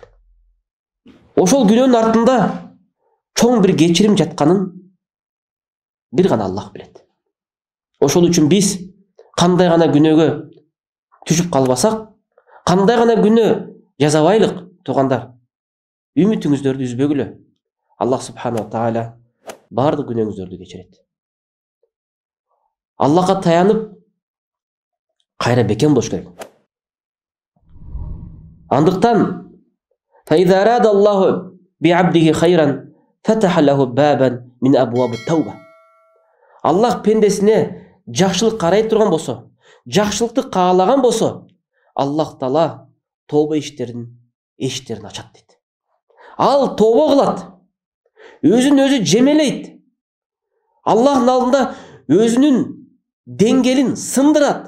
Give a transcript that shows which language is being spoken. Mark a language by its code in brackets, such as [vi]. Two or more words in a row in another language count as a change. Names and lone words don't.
[ky] Ошол күнөөнүн артында чоң бир кечирим жатканын бир гана Аллах билет. Ошол үчүн биз кандай гана күнөөгө түшүп калбасак, кандай гана күнөө жазабайлык, туугандар, үмүтүңүздөрдү үзбөгүлө. Аллах [ar] سبحانه وتعالى [ky] бардык күнөөңүздөрдү кечирет. Аллахка таянып кайра бекем болуш керек. [ar] Андыктан فإذا أراد الله بعبده خيرا فتح له بابا من أبواب التوبة. [ky] Аллах пендесине жакшылык карай турган болсо, жакшылыкты каалаган болсо, Аллах Таала тоба эшиктерин ачат дейт. Ал тоба кылат, өзүн өзү жемелейт. Аллахтын алдында өзүнүн деңгээлин сындырат.